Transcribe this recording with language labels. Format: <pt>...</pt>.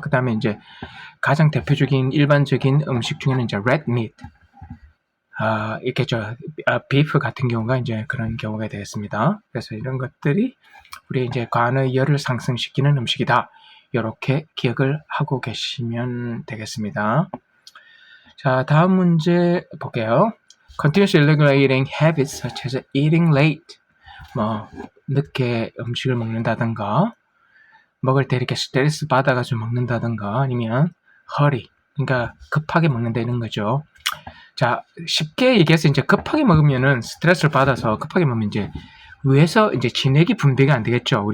<ko>그 다음에 이제 가장 대표적인 일반적인 음식 중에는 이제 red meat. 있겠죠. 비프 같은 경우가 이제 그런 경우가 되겠습니다. 그래서 이런 것들이 우리 이제 간의 열을 상승시키는 음식이다. 이렇게 기억을 하고 계시면 되겠습니다. 자, 다음 문제 볼게요.</ko> <en>Continuously regulating habits such as eating late.</en> <ko>늦게 음식을 먹는다든가, 먹을 때 이렇게 스트레스 받아가지고 먹는다든가, 아니면 hurry, 그러니까 급하게 먹는다 이런 거죠. 자, 쉽게 얘기해서 이제 급하게 먹으면은 스트레스를 받아서 급하게 먹으면 이제 위에서 이제 진액이 분비가 안 되겠죠.</ko>